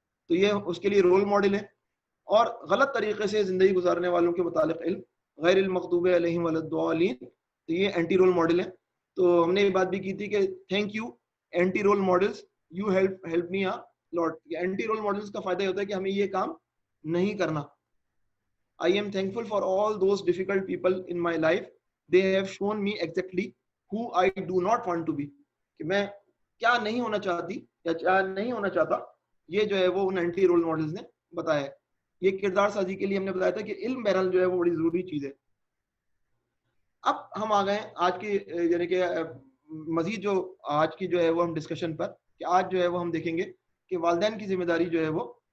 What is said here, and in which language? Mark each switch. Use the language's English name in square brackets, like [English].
[Urdu] تو یہ اس کے لیے رول ماڈل ہے. اور غلط طریقے سے زندگی گزارنے والوں کے متعلق علم, [Arabic] غیر المغضوب علیہم ولا الضالین, [Urdu] تو یہ اینٹی رول ماڈل ہے. تو ہم نے یہ بات بھی کی تھی کہ [English] Thank you anti role models, you help me lot. [Urdu] Anti role models کا فائدہ یہ ہوتا ہے کہ ہمیں یہ کام نہیں کرنا. [English] I am thankful for all those difficult people in my life. They have shown me exactly who I do not want to be. [Urdu] کہ میں کیا نہیں ہونا چاہتی یا کیا نہیں ہونا چاہتا, یہ جو ہے وہ ان اینٹی رول ماڈلز نے بتایا ہے. یہ کردار سازی کے لیے ہم نے بتایا تھا کہ علم بہرحال جو ہے وہ بڑی ضروری چیز ہے. اب ہم آ گئے آج کی یعنی کہ مزید جو آج کی جو ہے وہ ہم ڈسکشن پر, کہ آج جو ہے وہ ہم دیکھیں گے کہ والدین کی ذمہ داری جو ہے وہ